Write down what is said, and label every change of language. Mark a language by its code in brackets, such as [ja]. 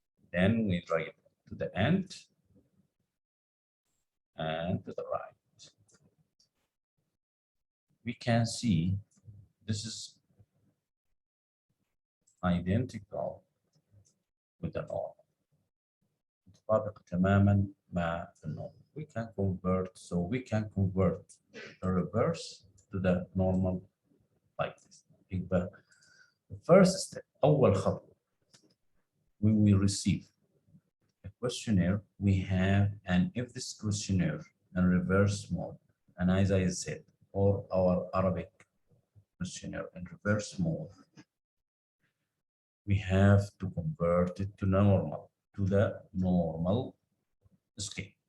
[en] Then we drag it to the end and to the right. We can see this is identical with the normal. [ar] يتطابق تماما مع النورمال. [en] We can convert, so we can convert the reverse to the normal like this. يبقى the first step [ar] أول خطوة [en] we will receive a questionnaire. We have an if this questionnaire in reverse mode, and as I said, or our Arabic questionnaire in reverse mode, we have to convert it to the normal scale.